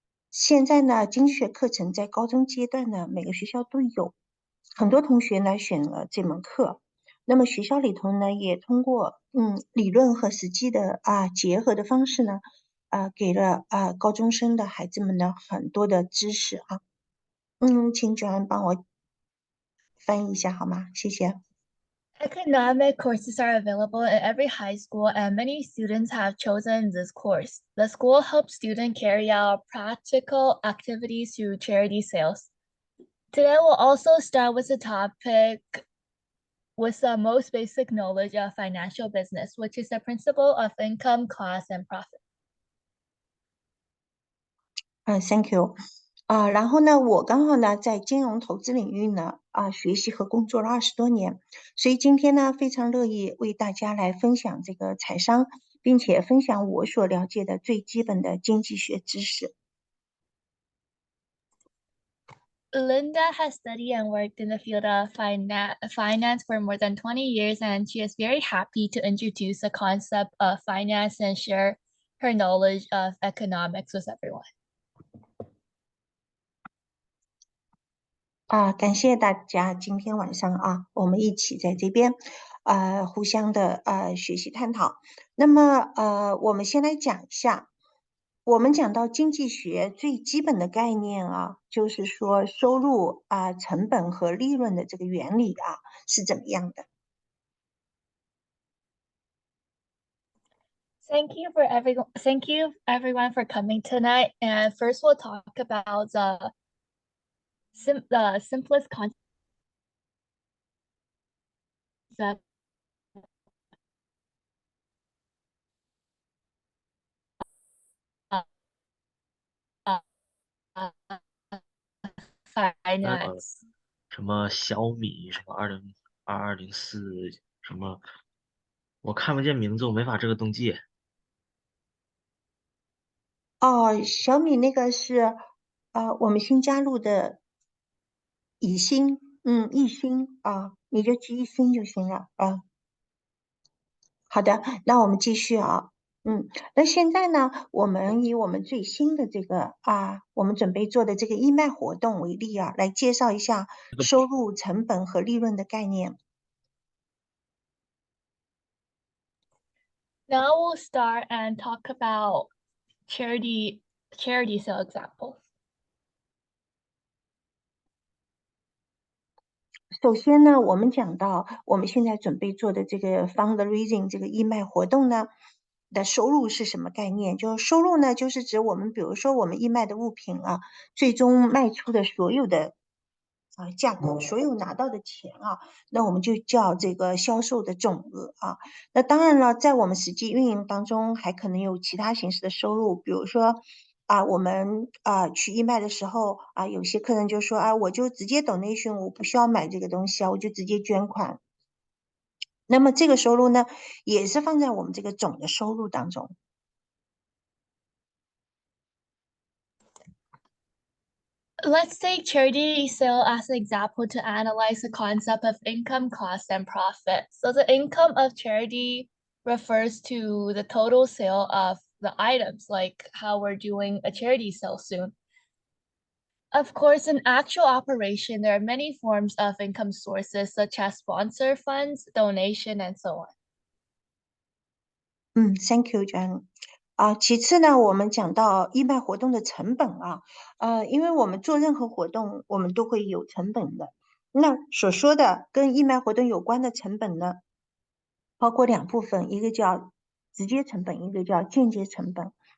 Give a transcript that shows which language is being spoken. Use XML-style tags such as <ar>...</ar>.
<zh>现在呢，经济学课程在高中阶段呢，每个学校都有，很多同学呢选了这门课。那么学校里头呢，也通过理论和实际的结合的方式呢，给了高中生的孩子们呢很多的知识啊。请主任帮我翻译一下好吗？谢谢。</zh> <en>Economic courses are available in every high school, and many students have chosen this course. The school helps students carry out practical activities through charity sales. Today, we'll also start with a topic with the most basic knowledge of financial business, which is the principle of income, cost, and profit. Thank you。</en> <zh>然后呢，我刚好呢在金融投资领域呢学习和工作了20多年，所以今天呢非常乐意为大家来分享这个财商，并且分享我所了解的最基本的经济学知识。</zh> <en>Linda has studied and worked in the field of finance for more than 20 years, and she is very happy to introduce the concept of finance and share her knowledge of economics with everyone.</en> <zh>感谢大家今天晚上我们一起在这边互相的学习探讨。那么我们先来讲一下，我们讲到经济学最基本的概念就是说收入成本和利润的这个原理是怎么样的。</zh> <en>Thank you everyone for coming tonight. And first we'll talk about the simplest concept of finance.</en> <zh>什么小米，什么2204，什么我看不见名字，我没法这个登记。小米那个是我们新加入的宜兴，宜兴你就记宜兴就行了好的，那我们继续那现在呢，我们以我们最新的这个我们准备做的这个义卖活动为例来介绍一下收入、成本和利润的概念。</zh> <en>Now we'll start and talk about charity sale examples.</en> <zh>首先呢，我们讲到我们现在准备做的这个 fundraising 这个义卖活动呢的收入是什么概念？就是收入呢，就是指我们比如说我们义卖的物品最终卖出的所有的价格，所有拿到的钱那我们就叫这个销售的总额那当然了，在我们实际运营当中，还可能有其他形式的收入，比如说我们去义卖的时候有些客人就说我就直接donation，我不需要买这个东西我就直接捐款。那么这个收入呢，也是放在我们这个总的收入当中。</zh> <en>Let's take charity sale as an example to analyze the concept of income, cost, and profit. So the income of charity refers to the total sale of the items, like how we're doing a charity sale soon. Of course, in actual operation, there are many forms of income sources, such as sponsor funds, donation, and so on. Thank you, John。</en> <zh>其次呢，我们讲到义卖活动的成本因为我们做任何活动，我们都会有成本的。那所说的跟义卖活动有关的成本呢，包括两部分，一个叫直接成本，一个叫间接成本。</zh>